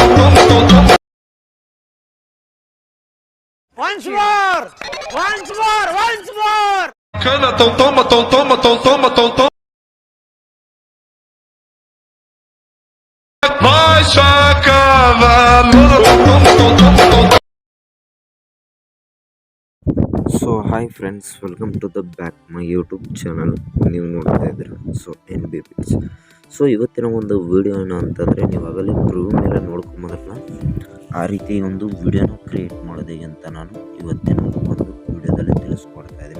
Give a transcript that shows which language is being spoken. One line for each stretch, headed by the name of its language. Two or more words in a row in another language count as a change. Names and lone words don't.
English: Once more.
Portuguese: Toma, toma, toma, toma. Vai cavalo.
English: So hi friends, welcome to the back my YouTube channel.
Kannada: ನೀವು ನೋಡ್ತಾ ಇದ್ದೀರಾ ಸೊ BEATZ. ಸೊ ಇವತ್ತಿನ ಒಂದು ವಿಡಿಯೋ ಏನು ಅಂತಂದರೆ, ನೀವು ಆಗಲೇ ಪ್ರಿವ್ಯೂ ಮೇಲೆ ನೋಡ್ಕೊಂಬಂದ್ರಲ್ಲ, ಆ ರೀತಿ ಒಂದು ವಿಡಿಯೋನ ಕ್ರಿಯೇಟ್ ಮಾಡೋದು ಅಂತ ನಾನು ಇವತ್ತಿನ ಒಂದು ವಿಡಿಯೋದಲ್ಲಿ ತಿಳಿಸ್ಕೊಡ್ತಾ ಇದ್ದೀನಿ.